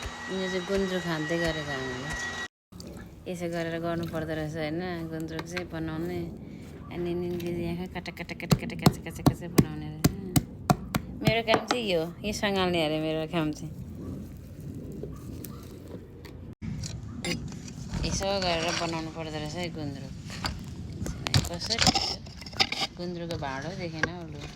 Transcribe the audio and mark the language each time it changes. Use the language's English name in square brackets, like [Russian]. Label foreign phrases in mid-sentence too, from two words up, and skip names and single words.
[Nepali] यो चाहिँ गुन्द्रुक खाँदै गरेको हामीले यसो गरेर गर्नु पर्दो रहेछ होइन गुन्द्रुक चाहिँ बनाउने अनि यहाँ काटा काटा काटा काटा काचा काचा काचा बनाउने रहेछ मेरो काम चाहिँ यो सँगाल्ने अरे मेरो काम चाहिँ यसो गरेर बनाउनु पर्दो रहेछ है गुन्द्रुक कसरी गुन्द्रुकको भाँडो देखेन उसले